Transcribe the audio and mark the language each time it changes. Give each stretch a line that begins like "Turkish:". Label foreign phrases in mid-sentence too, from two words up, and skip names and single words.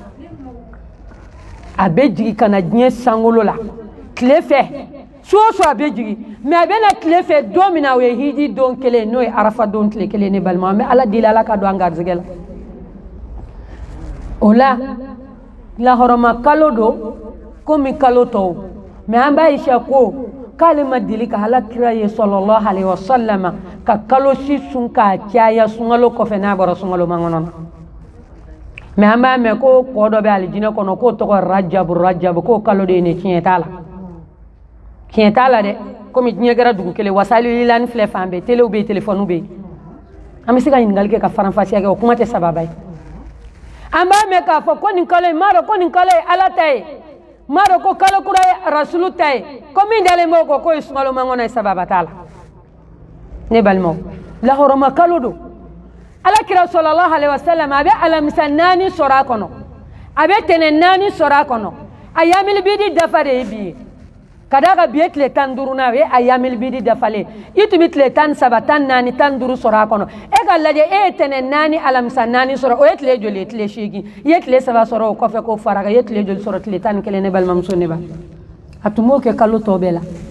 Bambara: a bɛ jigin ka na diɲɛ sankolo la tile fɛ su o su a bɛ jigin mais a bɛ na tile fɛ don min na o ye hiji don kelen n'o ye arafa don tile kelen ne balima an bɛ ala deli ala ka don an garijɛgɛ la o la lahɔrɔma kalo don komi kalo tɔw mais an b'a Aisha ko k'ale ma deli ka alakira ye
Arabic: صلى الله عليه وسلم
Bambara: ka kalo si sun k'a caya sunkalo kɔfɛ n'a bɔra sunkalo mankɔnɔ na mais an b'a mɛn ko kɔ dɔ bɛ alijinɛ kɔnɔ k'o tɔgɔ rajabu k'o kalo de ye ne tiɲɛ t'a la tiɲɛ t'a la dɛ komi diɲɛ kɛra dugu kelen wasalililani filɛ fan bɛɛ telew bɛ yen telefɔniw bɛ yen an bɛ se ka ɲininkali kɛ ka faranfasiya kɛ o kuma tɛ sababa ye an b'a mɛn k'a fɔ ko nin kalo in m'a dɔn ko nin kalo ye ala ta ye m'a dɔn ko kalo kura ye rasulu ta ye ko min dalen b'o kɔ k'o ye sunkalo mankɔnɔ ye sababa t'a la ne balimaw lahɔrɔma kalo don alakira
Arabic: صلى الله عليه وسلم
Bambara: a bɛ alamisa 4 sɔrɔ a kɔnɔ a bɛ tɛnɛn 4 sɔrɔ a kɔnɔ a
Arabic: أيام البيض
Bambara: dafa de ye bi ye ka d'a kan bi ye tile 15nan o ye a
Arabic: أيام البيض
Bambara: dafalen i tun bɛ tile 17 14 15 sɔrɔ a kɔnɔ e ka lajɛ e ye tɛnɛn 4 alamisa 4 sɔrɔ o ye tile joli ye tile 8 i ye tile 7 sɔrɔ o kɔfɛ k'o fara kan i ye tile joli sɔrɔ tile 11 ne balimamuso ne ba a tun b'o kɛ kalo tɔ bɛɛ la